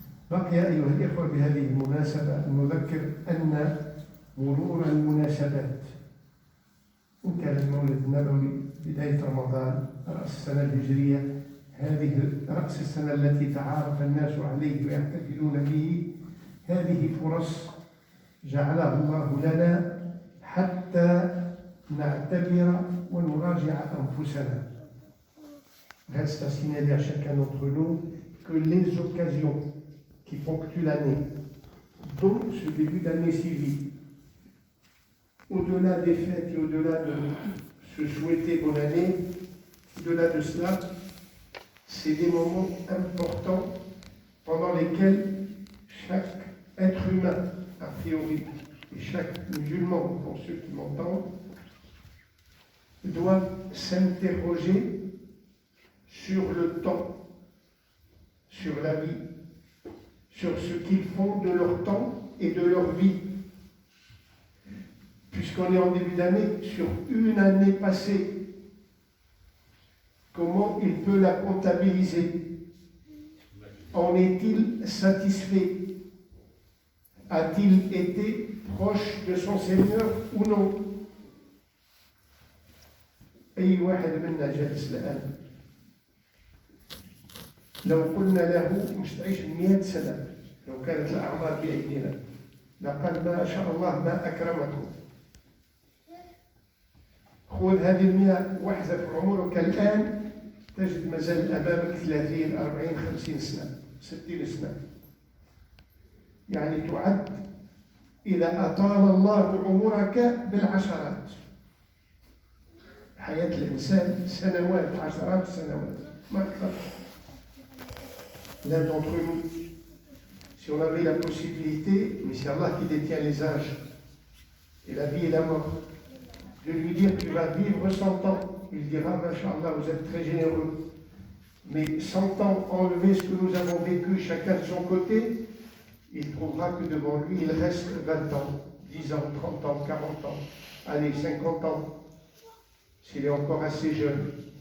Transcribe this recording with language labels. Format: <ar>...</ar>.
<ar>بقي أيها الإخوة بهذه المناسبة أن نذكر أن مرور المناسبات، إن كان المولد النبوي بداية رمضان رأس السنة الهجرية، هذه رأس السنة التي تعارف الناس عليه ويحتفلون به، هذه فرص جعلها الله لنا حتى نعتبر ونراجع أنفسنا.</ar> <fr>Reste à signaler à chacun d'entre nous que les occasions qui ponctuent l'année, dont ce début d'année civile, au-delà des fêtes et au-delà de se souhaiter bonne année, au-delà de cela, c'est des moments importants pendant lesquels chaque être humain, a priori, et chaque musulman, pour ceux qui m'entendent, doit s'interroger sur le temps, sur la vie, sur ce qu'ils font de leur temps et de leur vie. Puisqu'on est en début d'année, sur une année passée, comment il peut la comptabiliser? En est-il satisfait? A-t-il été proche de son Seigneur ou non?</fr> <ar>أي واحد منا جالس الآن لو قلنا له مش تعيش 100 سنة، لو كانت الأعمار بأيدينا لقال ما شاء الله ما أكرمكم. خذ هذه 100 واحذف عمرك الآن، تجد مازال أمامك 30 40 50 سنة 60 سنة، يعني تعد إذا أطال الله عمرك بالعشرات. حياة الإنسان سنوات، عشرات السنوات، ما أكثر.</ar> <fr>L'un d'entre nous, si on avait la possibilité, mais c'est Allah qui détient les âges et la vie et la mort, de lui dire tu vas vivre 100 ans, il dira Masha'Allah, vous êtes très généreux. Mais 100 ans, enlever ce que nous avons vécu chacun de son côté, il trouvera que devant lui, il reste 20 ans, 10 ans, 30 ans, 40 ans, allez, 50 ans, s'il est encore assez jeune.</fr>